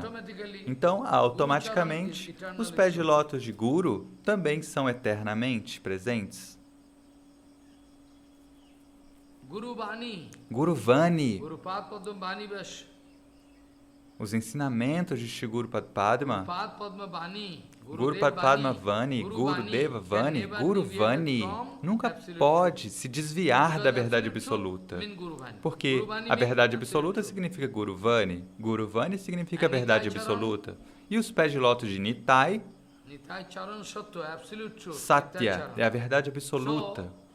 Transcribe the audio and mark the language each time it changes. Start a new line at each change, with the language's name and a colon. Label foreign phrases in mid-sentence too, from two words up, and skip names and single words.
Portuguese: Então, automaticamente, os pés de lótus de Guru também são eternamente presentes. Guru Vani, os ensinamentos de Shri Guru Padma, Guru Padma Vani, Guru Deva Vani, Guru Vani nunca pode se desviar da verdade absoluta. Porque a verdade absoluta significa Guru Vani significa a verdade absoluta. E os pés de lótus de Nitai, Satya, é a verdade absoluta.